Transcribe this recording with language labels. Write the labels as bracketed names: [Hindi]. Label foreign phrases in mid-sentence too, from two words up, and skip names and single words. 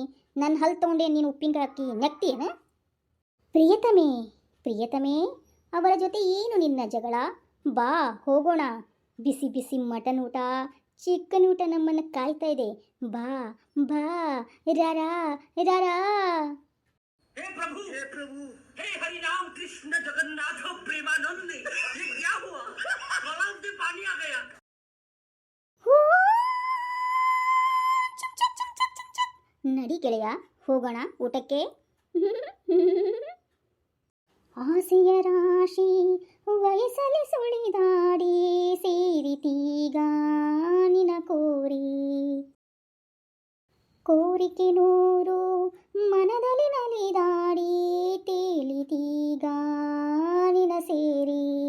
[Kannada] ನನ್ನ ಹಲ್ಲು ತಗೊಂಡೆ ನೀನು ಉಪ್ಪಿನಕಾಯಿ ಹಾಕಿ ನೆಕ್ತೀಯೇನ? ಪ್ರಿಯತಮೇ, ಅವರ ಜೊತೆ ಏನು ನಿನ್ನ ಜಗಳ? ಬಾ ಹೋಗೋಣ. ಬಿಸಿ ಬಿಸಿ ಮಟನ್ ಊಟ, ಚಿಕನ್ ಊಟ ನಮ್ಮನ್ನು ಕಾಯ್ತಾ ಇದೆ. ಬಾ ಬಾ ರಾರಾ ರಾರಾ. [Hindi] हे प्रभु हे हरि राम कृष्ण जगन्नाथ प्रेमानंद, ये क्या हुआ? गलाव से पानी आ गया. [Kannada] ನಡಿ ಗೆಳೆಯ, ಹೋಗೋಣ ಊಟಕ್ಕೆ. ಆಸೆಯ ರಾಶಿ ವಯಸ್ಸಲ್ಲಿ ಸುಳಿದಾಡಿ ಸೇರಿತೀಗ ನಿನ ಕೋರಿಕೆ ನೂರು ಮನದಲ್ಲಿ ನಲಿದಾಡಿ ತೇಲಿತೀಗ ನಿನ ಸೇರಿ.